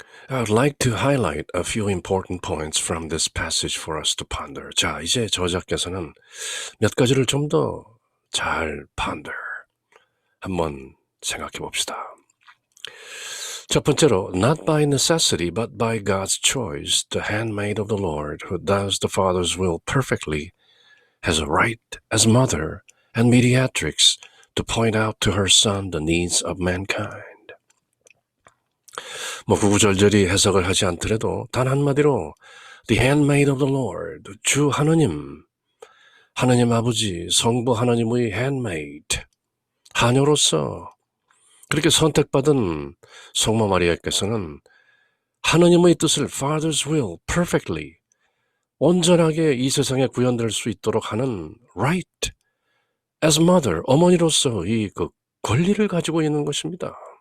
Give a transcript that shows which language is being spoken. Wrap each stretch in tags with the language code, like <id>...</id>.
<en>I would like to highlight a few important points from this passage for us to ponder.</en> <ko>자, 이제 저자께서는 몇 가지를 좀 더 잘 ponder, 한번 생각해 봅시다. 첫 번째로,</ko> <en>not by necessity but by God's choice, the handmaid of the Lord who does the Father's will perfectly has a right as mother and mediatrix to point out to her son the needs of mankind.</en> <ko>구구절절히 해석을 하지 않더라도 단 한마디로</ko> <en>The handmaid of the Lord,</en> <ko>주 하느님, 하느님 아버지, 성부 하느님의 handmaid, 하녀로서 그렇게 선택받은 성모 마리아께서는 하느님의 뜻을</ko> <en>Father's will perfectly,</en> <ko>온전하게 이 세상에 구현될 수 있도록 하는</ko> <en>right as mother,</en> <ko>어머니로서의 그 권리를 가지고 있는 것입니다.</ko>